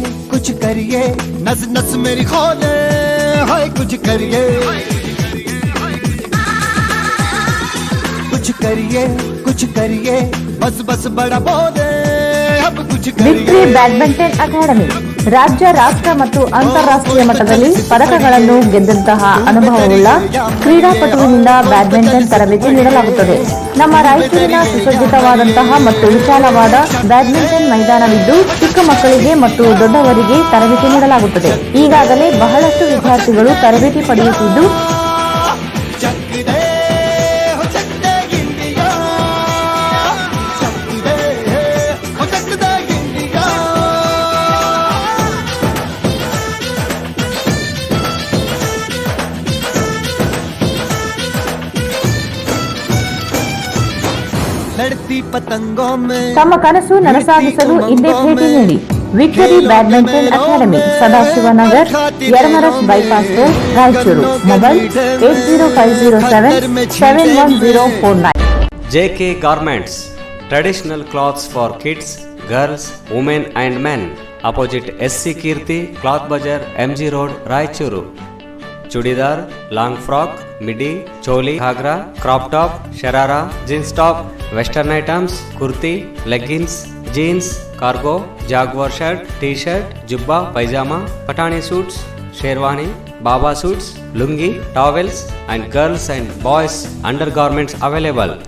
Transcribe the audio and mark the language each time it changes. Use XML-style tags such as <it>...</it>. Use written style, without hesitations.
<hi>कुछ करिए, नस नस मेरी खोले, हाय कुछ करिए, कुछ करिए, बस बड़ा बोले, अब कुछ</hi> <en>victory</en> <hi>करिए.</hi> <kn>ಬ್ಯಾಡ್ಮಿಂಟನ್ ಅಕಾಡೆಮಿ ರಾಜ್ಯ, ರಾಷ್ಟ್ರ ಮತ್ತು ಅಂತಾರಾಷ್ಟ್ರೀಯ ಮಟ್ಟದಲ್ಲಿ ಪದಕಗಳನ್ನು ಗೆದ್ದಂತಹ ಅನುಭವವುಳ್ಳ ಕ್ರೀಡಾಪಟುವಿನಿಂದ ಬ್ಯಾಡ್ಮಿಂಟನ್ ತರಬೇತಿ ನೀಡಲಾಗುತ್ತದೆ. ನಮ್ಮ ರಾಯಚೂರಿನ ಸುಸಜ್ಜಿತವಾದಂತಹ ಮತ್ತು ವಿಶಾಲವಾದ ಬ್ಯಾಡ್ಮಿಂಟನ್ ಮೈದಾನವಿದ್ದು ಚಿಕ್ಕ ಮಕ್ಕಳಿಗೆ ಮತ್ತು ದೊಡ್ಡವರಿಗೆ ತರಬೇತಿ ನೀಡಲಾಗುತ್ತದೆ. ಈಗಾಗಲೇ ಬಹಳಷ್ಟು ವಿದ್ಯಾರ್ಥಿಗಳು ತರಬೇತಿ ಪಡೆಯುತ್ತಿದ್ದು ತಮ್ಮ ಕನಸು ನನಸಾಗಿಸಲು ಹಿಂದೆ ಭೇಟಿ ನೀಡಿ. Victory badminton academy, Sadashivanagar, Yermarus bypass road, Raichur. Mobile 8050771049.</kn> <en>JK Garments, traditional clothes for kids, girls, women and men. Opposite SC Kirti, Cloth Bazar, MG Road, Raichuru.</en> <kn>Churidar, long frock, ಮಿಡಿ, choli, ghagra, crop top, sharara, jeans top, western items, kurti, leggings, jeans, cargo, Jaguar shirt, T shirt, jubba, pyjama, Pathani suits, sherwani, Baba suits, lungi, ಟಾವೆಲ್ಸ್ and girls and boys under garments available.</kn>